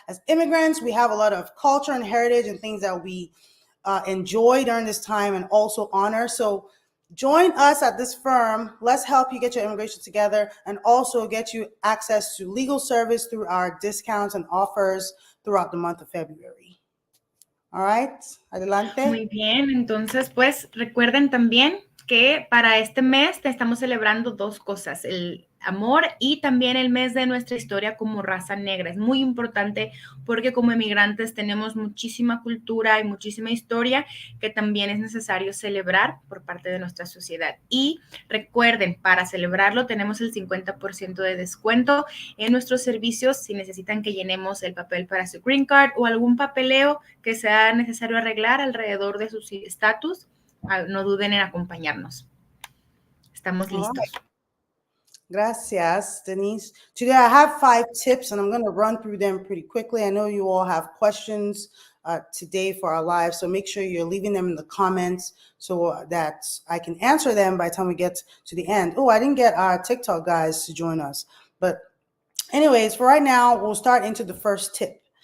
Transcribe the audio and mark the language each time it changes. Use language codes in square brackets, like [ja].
[en] As immigrants, we have a lot of culture and heritage and things that we enjoy during this time and also honor. So join us at this firm. Let's help you get your immigration together and also get you access to legal service through our discounts and offers throughout the month of February. All right, [es] adelante. Muy bien, entonces pues recuerden también que para este mes estamos celebrando dos cosas, el amor y también el mes de nuestra historia como raza negra. Es muy importante porque como emigrantes tenemos muchísima cultura y muchísima historia que también es necesario celebrar por parte de nuestra sociedad. Y recuerden, para celebrarlo tenemos el 50% de descuento en nuestros servicios si necesitan que llenemos el papel para su green card o algún papeleo que sea necesario arreglar alrededor de su estatus. No duden en acompañarnos. Estamos listos. Gracias, Denise. [en] Today I have 5 tips and I'm going to run through them pretty quickly. I know you all have questions today for our live, so make sure you're leaving them in the comments so that I can answer them by the time we get to the end. Oh, I didn't get our TikTok guys to join us. But anyways, for right now, we'll start into the first tip.